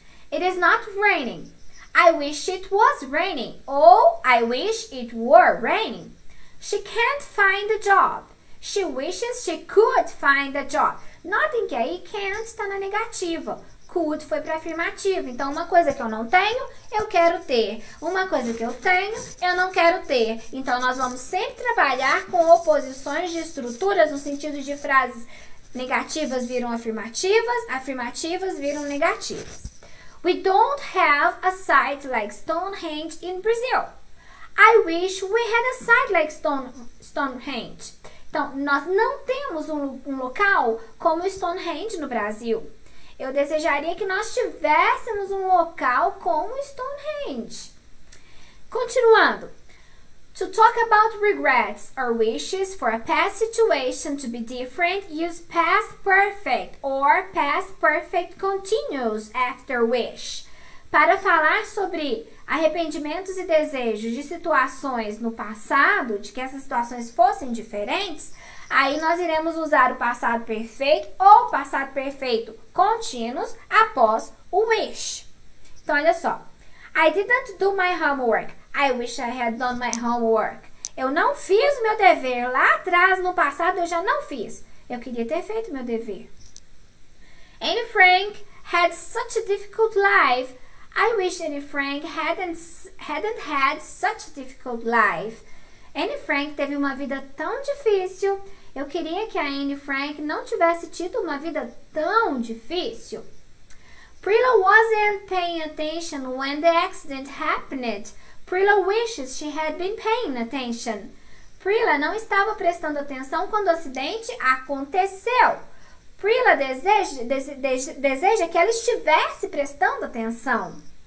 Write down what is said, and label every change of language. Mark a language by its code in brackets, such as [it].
[en] It is not raining. I wish it was raining. [pt] Ou [en] I wish it were raining. She can't find a job. She wishes she could find a job. [pt] Notem que aí can't está na negativa. Could foi para afirmativa. Então, uma coisa que eu não tenho, eu quero ter. Uma coisa que eu tenho, eu não quero ter. Então, nós vamos sempre trabalhar com oposições de estruturas no sentido de frases negativas viram afirmativas, afirmativas viram negativas. [en] We don't have a site like Stonehenge in Brazil. I wish we had a site like Stonehenge. [pt] Então, nós não temos um local como Stonehenge no Brasil. Eu desejaria que nós tivéssemos um local como Stonehenge. Continuando. [en] To talk about regrets or wishes for a past situation to be different, use past perfect or past perfect continuous after wish. [pt] Para falar sobre arrependimentos e desejos de situações no passado, de que essas situações fossem diferentes, aí nós iremos usar o passado perfeito ou passado perfeito contínuos após o wish. Então, olha só. [en] I didn't do my homework. I wish I had done my homework. [pt] Eu não fiz o meu dever. Lá atrás, no passado, eu já não fiz. Eu queria ter feito o meu dever. [en] Anne Frank had such a difficult life. I wish Anne Frank hadn't had such a difficult life. [pt] Anne Frank teve uma vida tão difícil. Eu queria que a Anne Frank não tivesse tido uma vida tão difícil. [en] Prilla wasn't paying attention when the accident happened. Prilla wishes she had been paying attention. [pt] Prilla não estava prestando atenção quando o acidente aconteceu. Prilla deseja que ela estivesse prestando atenção.